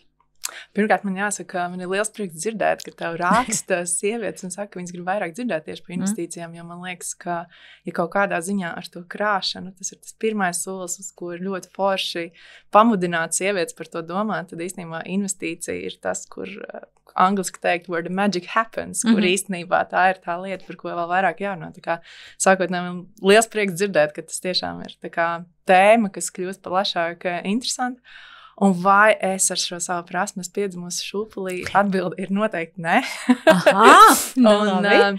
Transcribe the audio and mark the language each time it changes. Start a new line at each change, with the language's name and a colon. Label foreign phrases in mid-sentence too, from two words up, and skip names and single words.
Latvian: Pirmkārt, man jāsaka, man ir liels prieks dzirdēt, ka tev raksta sievietes un saka, ka viņas grib vairāk dzirdēt tieši par investīcijām, jo man liekas, ka, ja kaut kādā ziņā ar to krāšanu, tas ir tas pirmais solis, uz ko ir ļoti forši pamudināt sievietes par to domāt, tad īstenībā investīcija ir tas, kur angliski teikt,
English: where the magic happens,
Latvian: kur īstenībā tā ir tā lieta, par ko vēl vairāk jārunā. Tā kā sākotnēji man liels prieks dzirdēt, ka tas tiešām ir tā kā tēma, kas kļūst plašāk interesanti. Un vai es ar šo savu prasmu piedzimusi šūpulī? Atbilde ir noteikti nē. Aha,